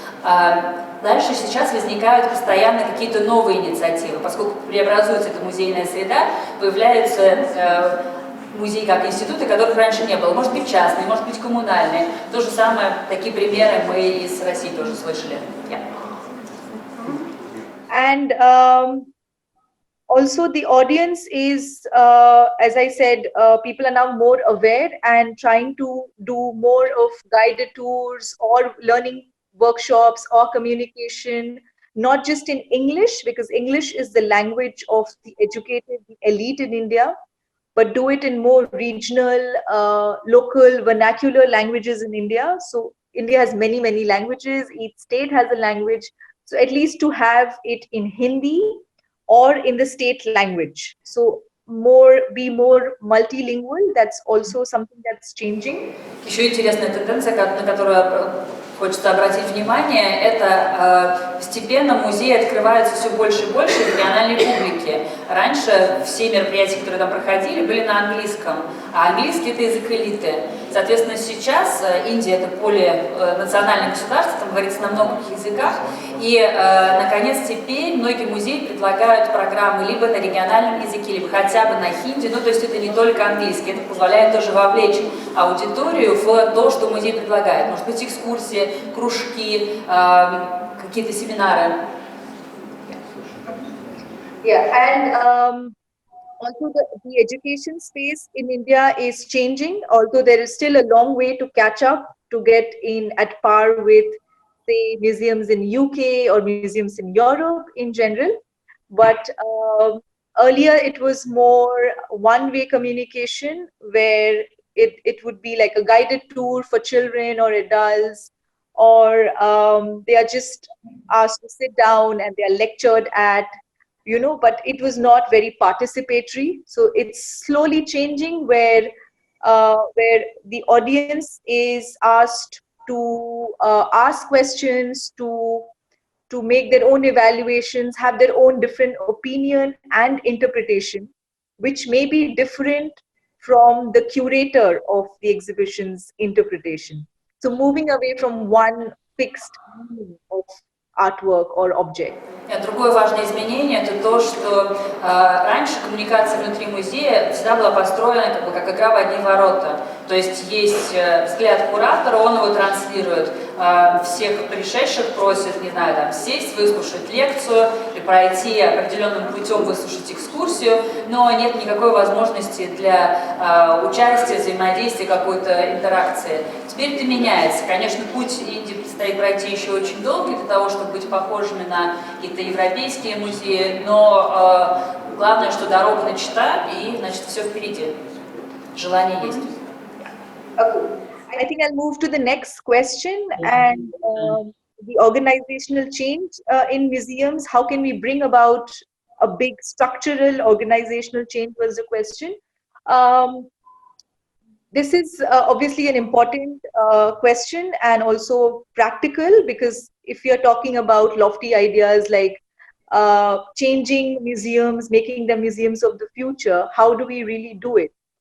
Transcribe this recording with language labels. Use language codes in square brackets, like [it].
[ru] Дальше сейчас возникают постоянно какие-то новые инициативы, поскольку преобразуется эта музейная среда, появляются музеи как институты, которых раньше не было. Может быть частные, может быть коммунальные. То же самое, такие примеры мы из России тоже слышали. [en] Yeah. And also the audience is, as I said, people are now more aware and trying to do more of guided tours or learning workshops or communication, not just in English, because English is the language of the educated, the elite in India, but do it in more regional, local, vernacular languages in India. So India has many, many languages. Each state has a language. So at least to have it in Hindi or in the state language. So be more multilingual. That's also something that's changing. [ru] Еще интересная тенденция, на которую хочется обратить внимание, это постепенно музеи открываются все больше и больше региональной публике. Раньше все мероприятия, которые там проходили, были на английском, а английский — это язык элиты. Соответственно, сейчас Индия — это полинациональное государство, там говорится на многих языках, и, наконец, теперь многие музеи предлагают программы либо на региональном языке, либо хотя бы на хинди, ну, то есть это не только английский, это позволяет тоже вовлечь аудиторию в то, что музей предлагает. Может быть, экскурсии, кружки, какие-то семинары. [en] Yeah, and also the education space in India is changing, although there is still a long way to catch up to get in at par with, say, museums in UK or museums in Europe in general. But earlier it was more one-way communication, where it would be like a guided tour for children or adults, or they are just asked to sit down and they are lectured at, but it was not very participatory. So it's slowly changing where the audience is asked to ask questions, to make their own evaluations, have their own different opinion and interpretation, which may be different from the curator of the exhibition's interpretation. So moving away from one fixed meaning of artwork or object. [ru] Другое важное изменение — это то, что раньше коммуникация внутри музея всегда была построена как игра в одни ворота. То есть есть взгляд куратора, он его транслирует, всех пришедших просит, не знаю, там, сесть, выслушать лекцию или пройти определенным путем, выслушать экскурсию, но нет никакой возможности для участия, взаимодействия, какой-то интеракции. Теперь это меняется. Конечно, путь Индии предстоит пройти еще очень долгий для того, чтобы быть похожими на какие-то европейские музеи, но главное, что дорога начата, и, значит, все впереди. Желание есть. [en] Okay. I think I'll move to the next question, and the organizational change in museums. How can we bring about a big structural organizational change was the question. This is obviously an important question and also practical, because if you're talking about lofty ideas like changing museums, making them museums of the future, how do we really do it?